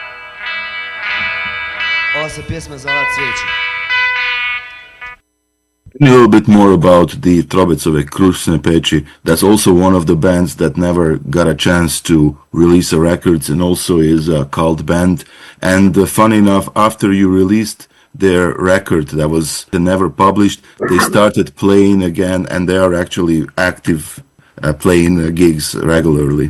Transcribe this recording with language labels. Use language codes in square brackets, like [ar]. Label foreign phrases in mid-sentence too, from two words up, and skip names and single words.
[hr] Ova se pjesma zvala Cvijeće. [en] me a little bit more about the Trobecove Krušne Peći. That's also one of the bands that never got a chance to release a record and also is a cult band. And funny enough, after you released their record that was never published, they started playing again and they are actually active playing gigs regularly.